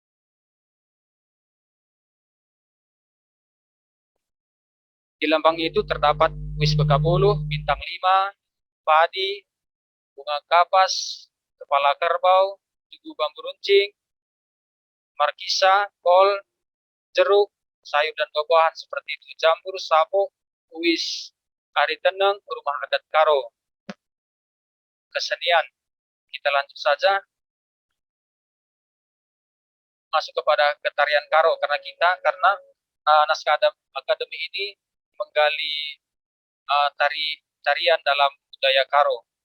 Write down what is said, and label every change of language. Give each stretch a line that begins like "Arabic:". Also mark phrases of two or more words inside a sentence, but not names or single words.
Indonesian: Di lambang itu terdapat wis bekabuluh, bintang 5, padi, bunga kapas, kepala kerbau, tugu bambu runcing, markisa, kol, jeruk, sayur dan buah-buahan seperti itu, jamur, sapo, wis, ari teneng, rumah adat Karo. Kesenian. Kita lanjut saja. masuk kepada ketarian Karo karena naskah akademi ini menggali tarian dalam budaya Karo.